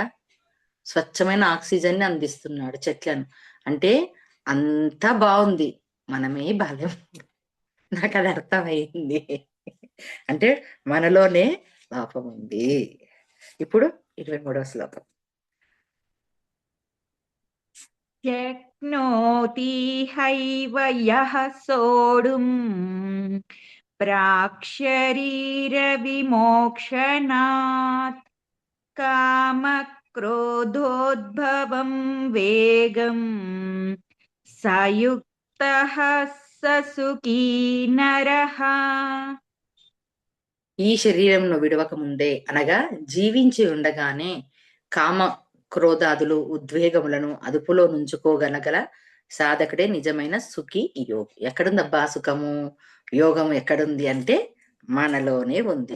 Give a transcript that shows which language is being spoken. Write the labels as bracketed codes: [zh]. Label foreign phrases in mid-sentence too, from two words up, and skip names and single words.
[te] స్వచ్ఛమైన ఆక్సిజన్ ని అందిస్తున్నాడు చెట్లను. అంటే అంతా బాగుంది, మనమే బాలేం. నాకు అది అర్థమైంది. అంటే మనలోనే లోపం ఉంది. ఇప్పుడు 23వ శ్లోకం. [sa] शक्नोति हैव यः सोढुम् प्राक्शरीरविमोक्षणात् कामक्रोधोद्भवं वेगम् स युक्तः स सुखी नरः. [te] ఈ శరీరంను విడవక ముందే అనగా జీవించి ఉండగానే కామ క్రోధాదులు ఉద్వేగములను అదుపులో నుంచుకోగలగల సాధకుడే నిజమైన సుఖి యోగి. ఎక్కడుందబ్బా సుఖము, యోగము ఎక్కడుంది అంటే మనలోనే ఉంది.